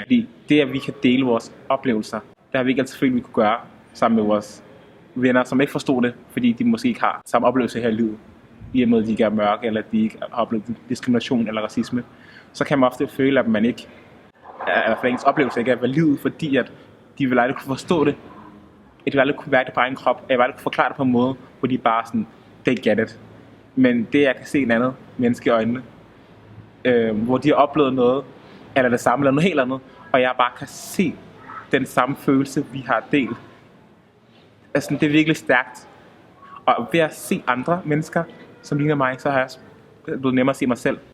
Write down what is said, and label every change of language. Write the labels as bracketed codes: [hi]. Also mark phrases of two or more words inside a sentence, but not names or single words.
[da] Fordi det, at vi kan dele vores oplevelser, det har vi ikke altid følt, vi kunne gøre sammen med vores venner, som ikke forstod det, fordi de måske ikke har samme oplevelse her i livet. I og med, at de ikke er mørke, eller de ikke har oplevet diskrimination eller racisme. Så kan man ofte føle, at man ikke, at ens oplevelse ikke er valid, fordi at de vil aldrig kunne forstå det. At de vil aldrig kunne være det på egen krop. At de vil aldrig kunne forklare det på en måde, hvor de bare sådan, [en] they get it. [da] Men det, jeg kan se en anden menneske i øjnene, hvor de har oplevet noget, eller det samme, eller noget helt andet, og jeg bare kan se den samme følelse, vi har delt. Altså, det er virkelig stærkt. Og ved at se andre mennesker, som ligner mig, så har jeg blevet nemmere at se mig selv.